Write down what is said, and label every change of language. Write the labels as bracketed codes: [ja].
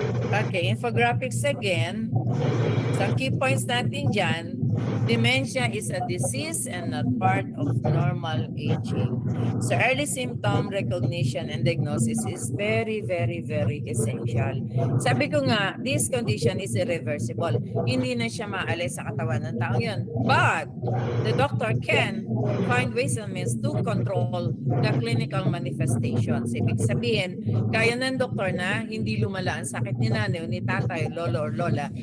[en] Okay, infographics again. Some key points [tl] natin dyan. [en] Dementia is a disease and not part of normal aging. So early symptom recognition and diagnosis is very, very, very essential. [tl] Sabi ko nga, [en] this condition is irreversible. [tl] Hindi na siya maalis sa katawan ng taong yun. [en] But the doctor can find ways and means to control the clinical manifestations. [tl] Ibig sabihin, kaya ng doktor na hindi lumala ang sakit ni nanay o ni tatay, lolo or lola.